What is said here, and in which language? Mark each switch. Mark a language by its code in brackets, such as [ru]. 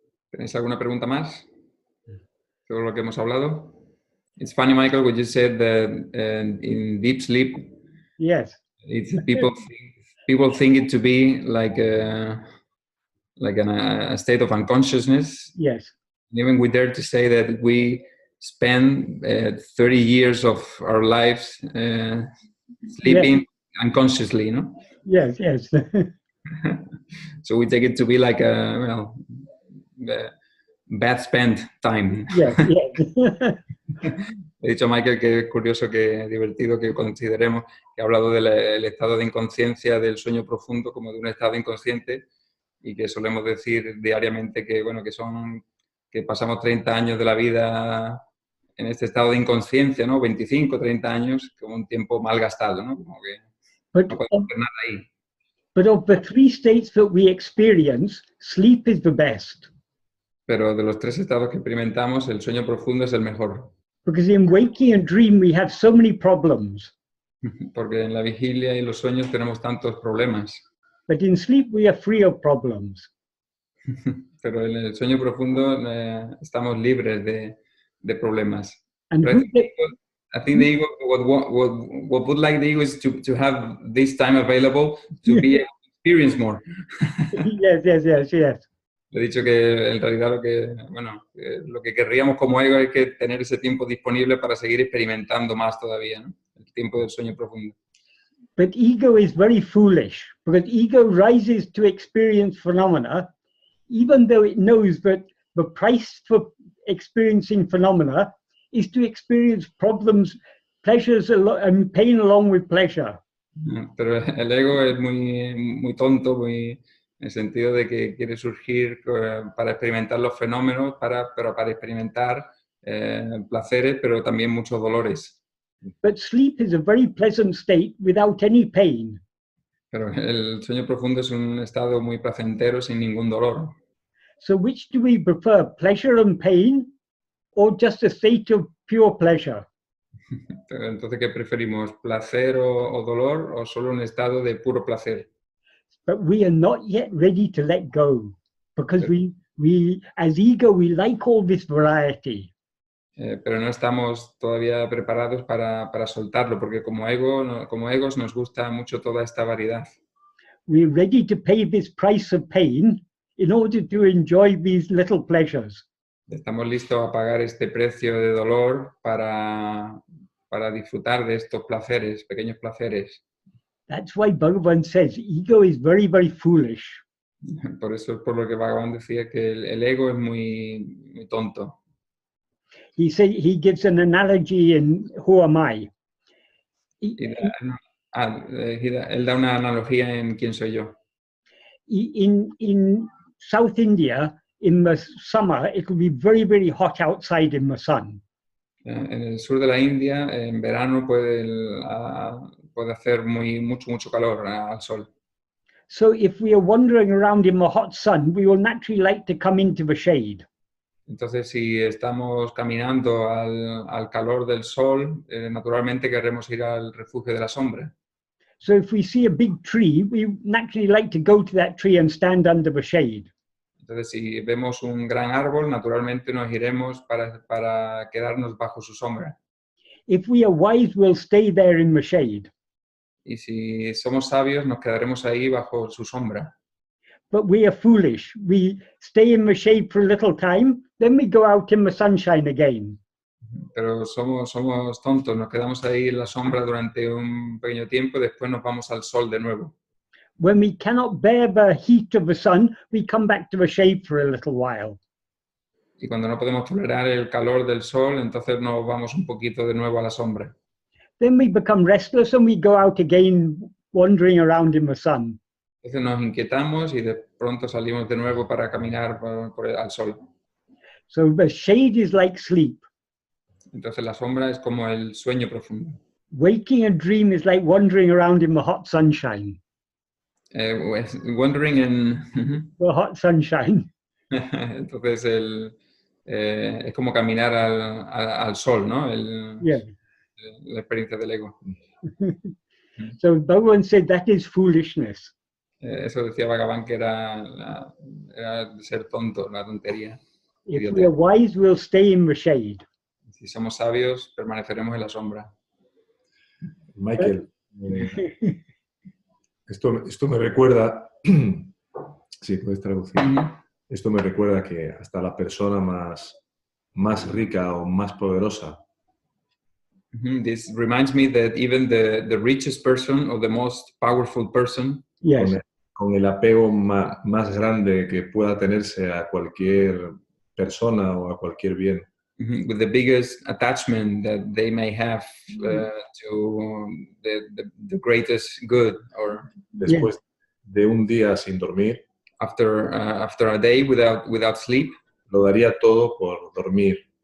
[es] ¿Tenéis alguna pregunta más sobre lo que hemos hablado? [en] It's funny, Michael, what you said that in deep sleep, Yes. people think it to be like a state of unconsciousness. Yes. Even we dare to say that we spend 30 years of our lives sleeping unconsciously, no? Yes, yes. So we take it to be like a bad spent time. Yes, yes. [es] He dicho a Michael que es curioso, que divertido que consideremos que ha hablado del estado de inconsciencia del sueño profundo como de un estado inconsciente, y que solemos decir diariamente que, bueno, que pasamos 30 años de la vida en este estado de inconsciencia, ¿no? 25, 30 años, como un tiempo mal gastado, ¿no? Como que no podemos hacer nada ahí. [en] But of the three states that we experience, sleep is the best. [es] Pero de los tres estados que experimentamos, el sueño profundo es el mejor. [en] Because in waking and dream, we have so many problems. [es] Porque en la vigilia y los sueños tenemos tantos problemas. [en] But in sleep, we are free of problems. [es] Pero en el sueño profundo estamos libres de problemas. [en] And But I think the ego, what would like the ego is to have this time available to be able to experience more. Yes, yes, yes, yes. [es] Le he dicho que en realidad lo que querríamos como ego es que tener ese tiempo disponible para seguir experimentando más todavía, ¿no? El tiempo del sueño profundo. [en] But ego is very foolish, because ego rises to experience phenomena, even though it knows that the price for experiencing phenomena is to experience problems, pleasures, and pain along with pleasure. [es] Pero el ego es muy tonto, en el sentido de que quiere surgir para experimentar los fenómenos, pero para experimentar placeres, pero también muchos dolores. [en] But sleep is a very pleasant state without any pain. [es] Pero el sueño profundo es un estado muy placentero sin ningún dolor. [en] So which do we prefer, pleasure and pain, or just a state of pure pleasure? [es] Entonces, ¿qué preferimos? ¿Placer o dolor, o solo un estado de puro placer? [en] But we are not yet ready to let go, because we as ego, we like all this variety. [es] Pero no estamos todavía preparados para soltarlo, porque como egos nos gusta mucho toda esta variedad. [en] We're ready to pay this price of pain in order to enjoy these little pleasures. [es] Estamos listos a pagar este precio de dolor para disfrutar de estos placeres, pequeños placeres. [en] That's why Bhagavan says ego is very, very foolish. [es] Por eso es por lo que Bhagavan decía que el ego es muy tonto. [en] He gives an analogy in Who Am I? [es] Él da una analogía en quién soy yo. [en] In South India, in the summer, it will be very, very hot outside in the sun. [es] En el sur de la India, en verano puede hacer mucho calor al sol. [en] So if we are wandering around in the hot sun, we will naturally like to come into the shade. [es] Entonces, si estamos caminando al calor del sol, naturalmente queremos ir al refugio de la sombra. [en] So if we see a big tree, we naturally like to go to that tree and stand under the shade. [es] Entonces, si vemos un gran árbol, naturalmente nos iremos para quedarnos bajo su sombra. [en] If we are wise, we'll stay there in the shade. [es] Y si somos sabios, nos quedaremos ahí bajo su sombra. [en] But we are foolish. We stay in the shade for a little time, then we go out in the sunshine again. [es] Pero somos tontos, nos quedamos ahí en la sombra durante un pequeño tiempo y después nos vamos al sol de nuevo. [en] When we cannot bear the heat of the sun, we come back to the shade for a little while. [es] Y cuando no podemos tolerar el calor del sol, entonces nos vamos un poquito de nuevo a la sombra. [en] Then we become restless and we go out again, wandering around in the sun. [es] Entonces nos inquietamos y de pronto salimos de nuevo para caminar al sol. [en] So the shade is like sleep. [es] Entonces la sombra es como el sueño profundo. [en] Waking a dream is like wandering around in the hot sunshine. Wandering in... The hot sunshine. [es] Entonces es como caminar al sol, ¿no? [en] Yeah. [es] La experiencia del ego. [en] So Bhagavan said that is foolishness. [es] Eso decía Bhagavan que era ser tonto, la tontería. [en] If we are wise, we'll stay in the shade. [es] Si somos sabios, permaneceremos en la sombra. Michael, esto me recuerda, sí, puedes traducir. Esto me recuerda que hasta la persona más rica o más poderosa. [en] This reminds me that even the richest person or the most powerful person, Yes. [es] Con el apego más grande que pueda tenerse a cualquier persona o a cualquier bien. [en] with the biggest attachment that they may have to the greatest good, or [es] Después de un día sin dormir, [en] after a day without sleep, [es] lo daría todo por dormir.